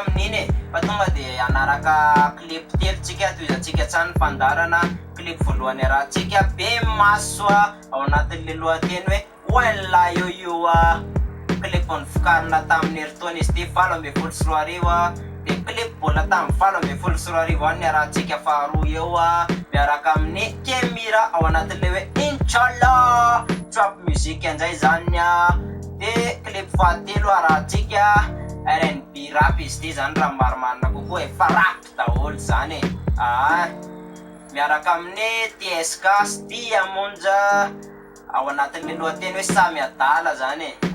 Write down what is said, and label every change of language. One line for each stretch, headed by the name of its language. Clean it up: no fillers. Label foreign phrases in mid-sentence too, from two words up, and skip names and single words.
Malagasy: amin'iny fa tonga de anaraka clip telo tsika toizantsika tsany fandarana clip voalohany arahantsika be maso ao anatin'le lohateny hoe wella io clip nivokarina tamin'ny heritaona izy ty 7 sy 10 de clip bola tamin'ny 7 sy 10 any arahantsika faharoa eo miaraka amin'ny Kemira ao anatin'le hoe Inshallah
English: trap music
Malagasy: anjay zany de clip fahatelo arahantsika
English: R&B rap
Malagasy: izy ty zany raha marimarina kokoa fa rap daholo zany miaraka amin'ny TSK Stia Monja ao anatin'le lohateny hoe samy adala zany